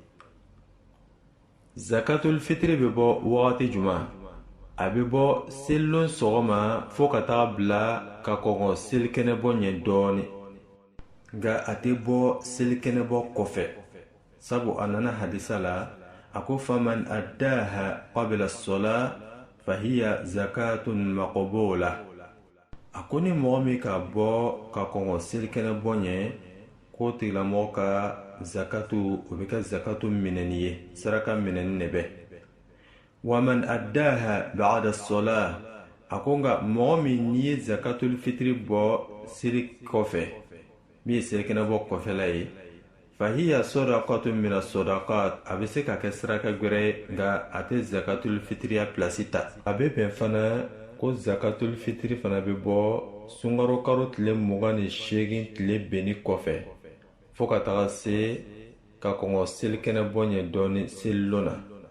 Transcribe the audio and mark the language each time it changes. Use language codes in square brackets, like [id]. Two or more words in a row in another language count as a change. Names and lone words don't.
[bm] zakatul fitri bɛ bɔ wagati juma? a bɛ bɔ selilon sɔgɔma fo ka taga bila ka kɔngɔ selikɛnɛbɔ ɲɛ dɔɔni, nka a tɛ bɔ selikɛnɛbɔ kɔfɛ, sabu a nana hadisa la, a ko [ar] فمن أداها قبل الصلاة فهي زكاة مقبولة. [bm] a ko ni mɔgɔ min ka bɔ ka kɔngɔ selikɛnɛbɔ ɲɛ, k'o tigilamɔgɔ ka zakatu, o bɛ kɛ zakatu minɛni ye, saraka minɛni de bɛ. [ar] ومن أداها بعد الصلاة, [bm] a ko nka mɔgɔ min n'i ye zakatul fitri bɔ seli kɔfɛ, min ye selikɛnɛbɔ kɔfɛla ye, [ar] فهي صدقة من الصدقات, [bm] a bɛ se ka kɛ saraka gɛrɛ ye, nka a tɛ zakatul fitriya plasi ta. a bɛ bɛn fana ko zakatul fitiri fana bɛ bɔ sunkaro kalo tile 28 tile benni kɔfɛ fo ka taga se ka kɔngɔ selikɛnɛ bɔ ɲɛ dɔɔni selilon na.